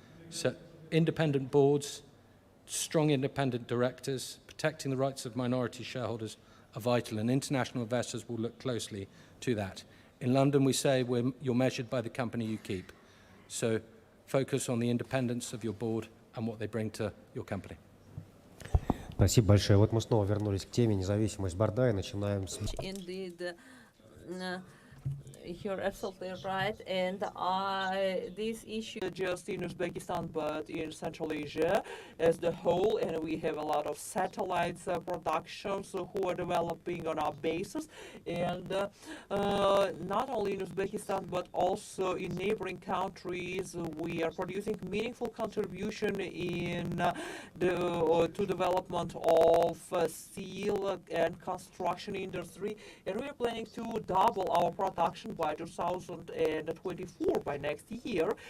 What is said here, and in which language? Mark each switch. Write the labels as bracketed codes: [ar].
[en] So independent boards, strong independent directors, protecting the rights of minority shareholders are vital, and international investors will look closely to that. In London, we say you're measured by the company you keep. So focus on the independence of your board and what they bring to your company. [ru] Спасибо большое. Вот мы снова вернулись к теме независимость борда и начинаем с... [en] Indeed, you're absolutely right, and this issue just in Uzbekistan, but in Central Asia as the whole, and we have a lot of satellites productions who are developing on our bases, and not only in Uzbekistan but also in neighboring countries, we are producing meaningful contribution in to development of steel and construction industry, and we are planning to double our production by 2024, by next year.